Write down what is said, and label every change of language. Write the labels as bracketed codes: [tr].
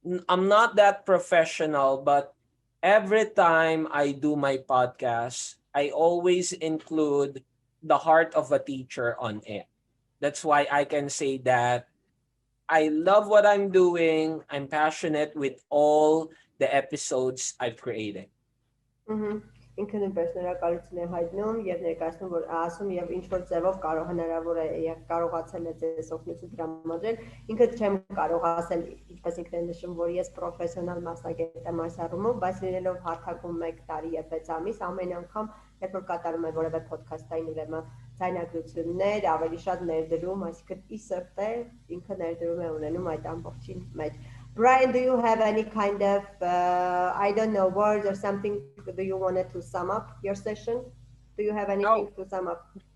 [en] I'm not that professional, but every time I do my podcast, I always include the heart of a teacher on it. That's why I can say that I love what I'm doing. I'm passionate with all the episodes I've created. [hy] Ինքն նույնպես շնորհակալություն է հայտնում եւ ներկայացնում, որ ասում եւ ինչ որ ձևով կարող հնարավոր է եւ կարողացել է ձեզ օգնություն տրամադրել։ Ինքը չեմ կարող ասել, ինչպես ինքն է նշում, որ ես պրոֆեսիոնալ մասնագետ եմ այս առումով, բայց լինելով հարթակում 1 տարի եւ 6 ամիս, ամեն անգամ երբ որ կատարում եմ որևէ ոդքասթային ուրեմն ձայնագրություններ, ավելի շատ ներդրում, այսինքն ի սրտե ինքը ներդրում է ունենում այդ ամբողջին մեջ։ [en] Brian, do you have any kind of, I don't know, words or something? Do you want to sum up your session? Do you have anything to sum up?